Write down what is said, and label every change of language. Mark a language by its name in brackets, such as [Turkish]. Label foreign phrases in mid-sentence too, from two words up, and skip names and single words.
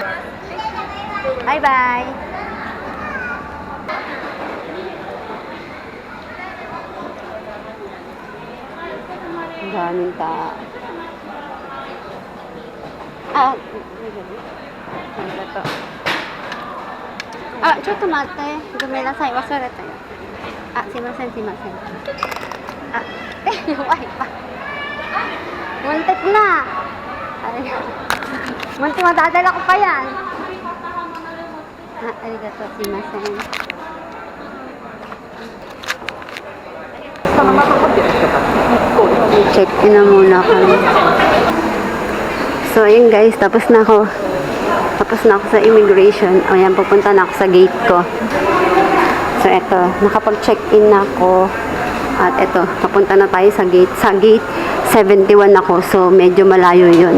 [Filipino] Bye-bye. Ang daming tao. Ah, ano to? [Japanese] Ah, ちょっと待って。ごめんなさい、忘れたよ。あ、すいません、すいません。あ、弱い [Filipino] pa. Muntik na. Ay, muntik madadala ko pa yan. [Japanese] Ah, ありがとう、すみません. [Filipino] Check in na muna kami. So, ayun guys, tapos na ako sa immigration. O yan, pupunta na ako sa gate ko. So, eto, nakapag-check-in na ako. At eto, papunta na tayo sa gate. Sa gate 71 ako. So, medyo malayo yun.